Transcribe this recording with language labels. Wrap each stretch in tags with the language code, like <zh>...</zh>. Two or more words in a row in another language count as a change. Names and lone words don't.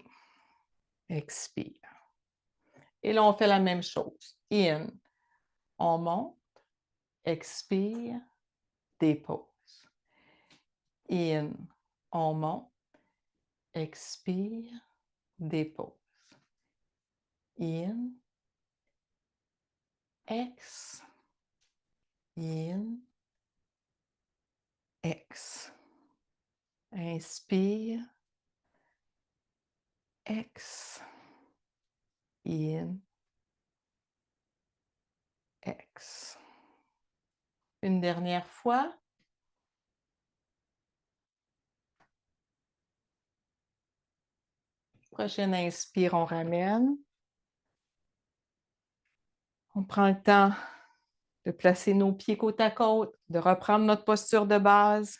<fr>Expire. Et là, on fait la même chose. In, on monte. Expire, dépose. In, on monte. Expire, dépose. In, ex. In, ex. Inspire, ex. In, ex. Une dernière fois. Prochaine inspire, on ramène. On prend le temps de placer nos pieds côte à côte, de reprendre notre posture de base.</fr>